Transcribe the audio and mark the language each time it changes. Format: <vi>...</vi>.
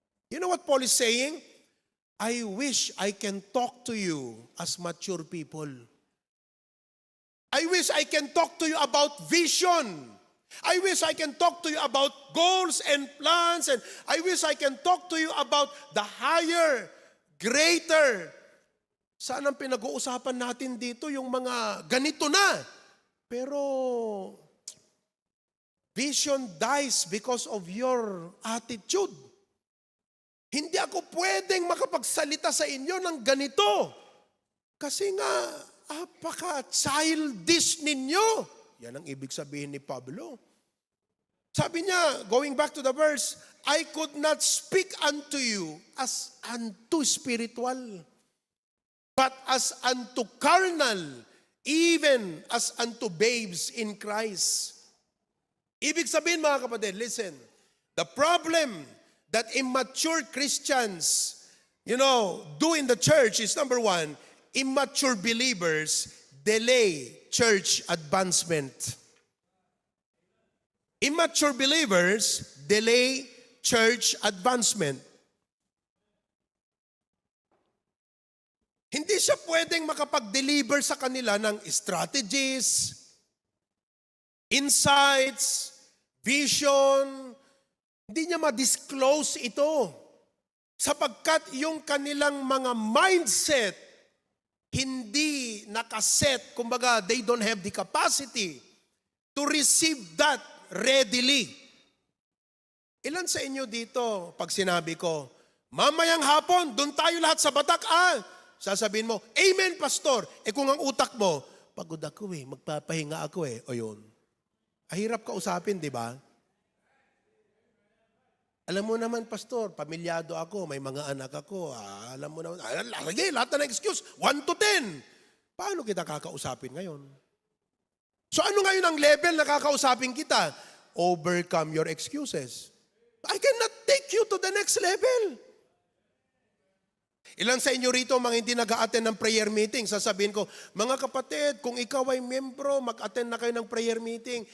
<en>You know what Paul is saying? I wish I can talk to you as mature people. I wish I can talk to you about vision. I wish I can talk to you about goals and plans, and I wish I can talk to you about the higher, greater.</en> <tl>Saan ang pinag-uusapan natin dito? Yung mga ganito na.</tl> <en>Pero vision dies because of your attitude.</en> <tl>Hindi ako pwedeng makapagsalita sa inyo ng ganito. Kasi nga, apaka-childish ninyo. Yan ang ibig sabihin ni Pablo. Sabi niya,</tl> <en>going back to the verse, I could not speak unto you as unto spiritual, but as unto carnal, even as unto babes in Christ.</en> <tl>Ibig sabihin, mga kapatid,</tl> <en>listen, the problem that immature Christians, do in the church is number one, immature believers delay church advancement. Immature believers delay church advancement.</en> <tl>Hindi siya pwedeng makapag-deliver sa kanila ng strategies, insights, vision. Hindi niya ma-disclose ito. Sapagkat yung kanilang mga mindset hindi nakaset, kumbaga</tl> <en>they don't have the capacity to receive that readily.</en> <tl>Ilan sa inyo dito, pag sinabi ko, mamayang hapon, doon tayo lahat sa Batak, sasabihin mo, Amen, Pastor. Kung ang utak mo, pagod ako magpapahinga ako O yun. Ahirap kausapin, di ba? Alam mo naman, Pastor, pamilyado ako, may mga anak ako. Alam mo naman, sige, lahat na excuse, 1 to 10. Paano kita kakausapin ngayon? So ano ngayon ang level na kakausapin kita?</tl> <en>Overcome your excuses. I cannot take you to the next level.</en> <tl>Ilan sa inyo rito mga hindi nag-a-attend ng prayer meeting? Sasabihin ko, mga kapatid, kung ikaw ay membro, mag-attend na kayo ng prayer meeting.</tl>